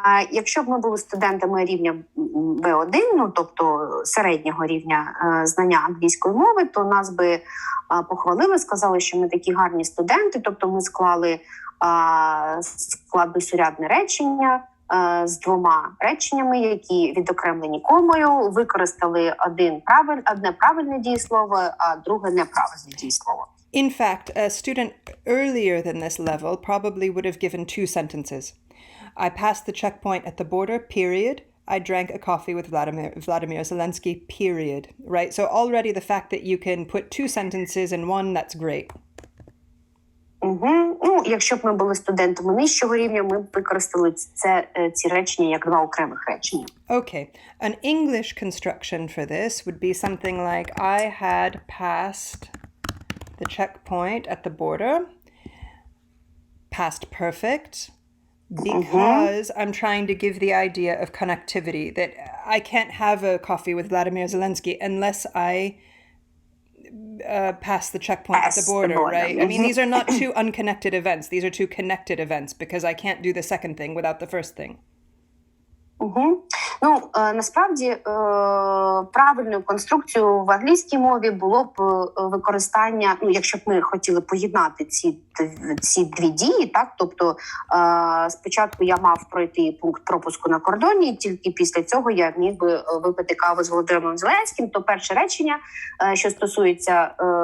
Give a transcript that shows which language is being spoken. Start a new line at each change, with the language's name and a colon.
Ukrainian: Якщо б ми були студентами рівня B1, тобто середнього рівня знання англійської мови, то нас би похвалили, сказали, що ми такі гарні студенти, тобто ми склали складносурядне речення з двома реченнями, які відокремлені комою, використали одне правильне дієслово, а друге неправильне дієслово.
English: In fact, a student earlier than this level probably would have given two sentences. I passed the checkpoint at the border, period. I drank a coffee with Vladimir Zelensky, period. Right? So already the fact that you can put two sentences in one, that's great.
Ukrainian: Якщо б ми були студентами нижчого рівня, ми б використали ці речення як два окремих речення.
English: Okay. An English construction for this would be something like, I had passed the checkpoint at the border, past perfect, because I'm trying to give the idea of connectivity, that I can't have a coffee with Vladimir Zelensky unless I pass the checkpoint at the border, right? I mean, these are not two unconnected events. These are two connected events because I can't do the second thing without the first thing. Угу.
Ukrainian: Ну, насправді, правильною конструкцією в англійській мові було б використання, ну, якщо б ми хотіли поєднати ці дві дії, так, тобто спочатку я мав пройти пункт пропуску на кордоні, і тільки після цього я міг би випити каву з Володимиром Зеленським, то перше речення, що стосується